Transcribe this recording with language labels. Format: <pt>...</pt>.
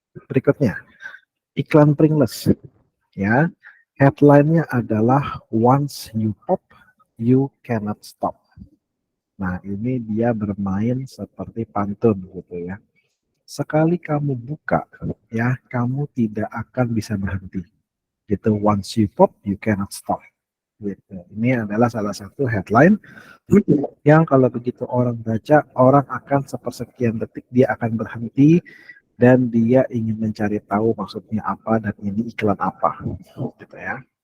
<id>Berikutnya, iklan Pringles. Ya, headline-nya adalah</id> <en>once you pop, you cannot stop.</en> <id>Nah, ini dia bermain seperti pantun gitu ya. Sekali kamu buka, ya, kamu tidak akan bisa berhenti. Gitu,</id> <en>once you pop, you cannot stop.</en> <id>Gitu. Ini adalah salah satu headline yang kalau begitu orang baca, orang akan sepersekian detik dia akan berhenti dan dia ingin mencari tahu maksudnya apa dan ini iklan apa gitu ya.</id>